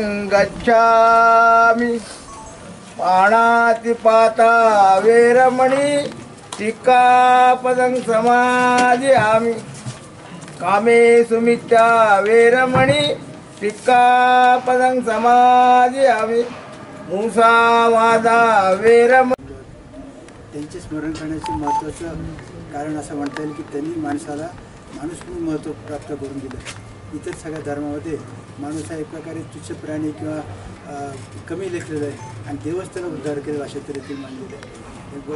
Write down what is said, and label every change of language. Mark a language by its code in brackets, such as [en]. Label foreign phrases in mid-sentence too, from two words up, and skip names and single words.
[pi] गच्छामि पाणातिपाता वेरमणि सिक्खापदं समादयामि कामे सुमित्या वेरमणि सिक्खापदं समादयामि मुसावादा वेरमणि. [mr] त्यांचे स्मरण करण्याचे महत्त्वाचं कारण असं म्हणता येईल की त्यांनी माणसाला माणूस म्हणून महत्त्व प्राप्त करून दिलं. इतर सगळ्या धर्मामध्ये माणूस हा एक प्रकारे तुच्छ प्राणी किंवा कमी लेखलेला आहे आणि देवच त्याला उद्धार केला अशा तऱ्हेने मानलेलं आहे.